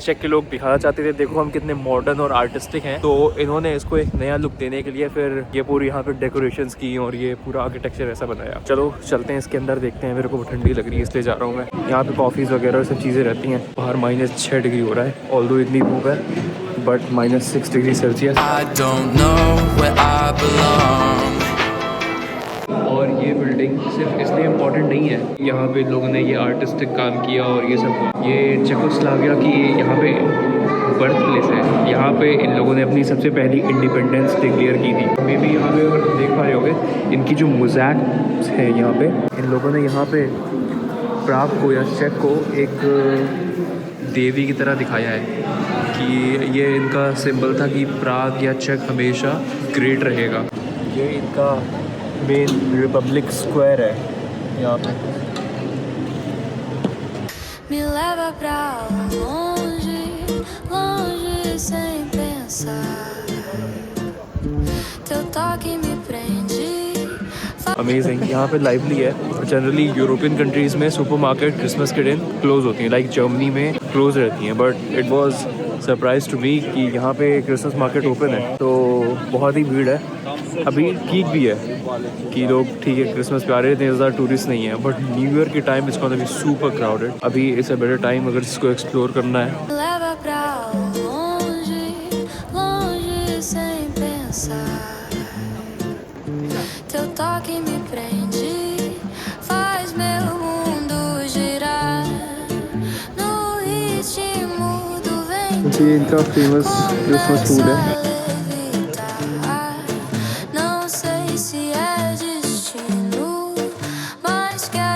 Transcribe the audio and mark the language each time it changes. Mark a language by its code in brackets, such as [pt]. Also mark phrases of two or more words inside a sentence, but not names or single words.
[hi] चेक के लोग दिखाना चाहते थे देखो हम कितने मॉडर्न और आर्टिस्टिक हैं, तो इन्होंने इसको एक नया लुक देने के लिए फिर ये पूरी यहाँ पे डेकोरेशंस की और ये पूरा आर्किटेक्चर ऐसा बनाया। चलो चलते हैं इसके अंदर, देखते हैं। मेरे को ठंडी लग रही है इसलिए जा रहा हूँ मैं। यहाँ पे कॉफ़ीज़ वगैरह सब चीज़ें रहती हैं। बाहर -6 डिग्री हो रहा है, ऑल्दो इतनी धूप है, बट -6 [en] degree Celsius. I don't know where I belong. [hi] और ये बिल्डिंग सिर्फ इसलिए इम्पोर्टेंट नहीं है, यहाँ पे लोगों ने ये आर्टिस्टिक काम किया और ये सब, ये चेकोस्लोवाकिया की यहाँ पे [en] birth place [hi] है। यहाँ पे इन लोगों ने अपनी सबसे पहली [en] independence declare [hi] की थी। मे बी यहाँ पे अगर देख पा रहे होगे इनकी जो मोज़ैक्स है यहाँ पे, इन लोगों ने यहाँ पे प्राग को या चेक को एक देवी की तरह दिखाया है कि ये इनका सिंबल था कि प्राग या चेक हमेशा ग्रेट रहेगा। ये इनका मेन रिपब्लिक स्क्वायर है यहाँ पे। [pt] Me leva pra longe, longe sem pensar. Teu toque me prende. [hi] अमेजिंग, यहाँ पे लाइवली है। [en] generally European countries [hi] में सुपरमार्केट क्रिसमस के दिन क्लोज होती हैं, लाइक जर्मनी में क्लोज रहती हैं, [en] but it was surprise to me [hi] कि यहाँ पे [en] Christmas market open [hi] है, तो बहुत ही भीड़ है। अभी ठीक भी है कि लोग ठीक है क्रिसमस पे आ रहे थे, ज़्यादा टूरिस्ट नहीं है, बट [en] New Year [hi] के टाइम इसका भी [en] super crowded. [hi] अभी [en] it's a better time [hi] अगर इसको एक्सप्लोर करना है। [pt] Me leva pra longe, longe sem pensar. Teu toque me prende, faz meu mundo girar no ritmo do vento. [hi] ये इनका [en] famous Christmas food [hi] है। [pt] Não sei se é destino, mas